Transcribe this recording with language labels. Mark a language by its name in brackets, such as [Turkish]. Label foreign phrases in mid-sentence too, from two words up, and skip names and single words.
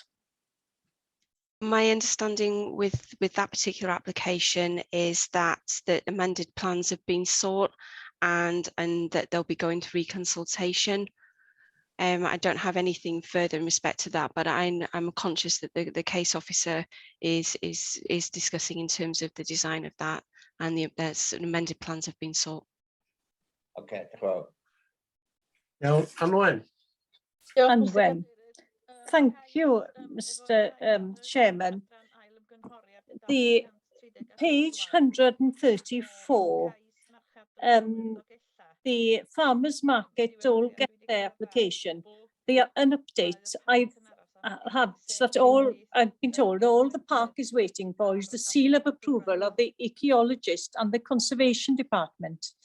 [English] My understanding with that particular application is that the amended plans have been sought and that they'll be going to reconsultation. I don't have anything further in respect to that, but I'm conscious that the case officer is discussing in terms of the design of that, and the amended plans have been sought. Okay, well. [Welsh] Iawn, Anwen. Anwen. [English] Thank you, Mr. Chairman. The page 134, the farmers market all get their application. An update I've had that I've been told all the park is waiting for is the seal of approval of the archaeologist and the conservation department.